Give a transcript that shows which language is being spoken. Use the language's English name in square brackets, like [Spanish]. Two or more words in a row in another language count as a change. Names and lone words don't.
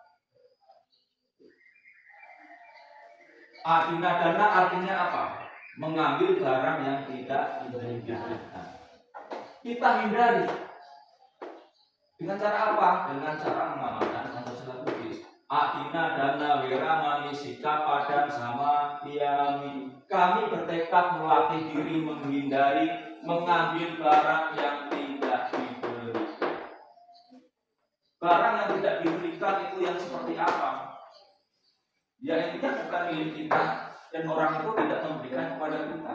[Indonesian] Adinadana artinya apa? Mengambil barang yang tidak diinginkan. Kita hindari. Dengan cara apa? Dengan cara mengamalkan Pancasila Buddhis. [Pali] Adinadana, weramani, sikapadang, sama yami. [Indonesian] Kami bertekad melatih diri menghindari mengambil barang yang tidak diberi. Barang yang tidak diberikan itu yang seperti apa? Ya intinya bukan milik kita dan orang itu tidak memberikan kepada kita.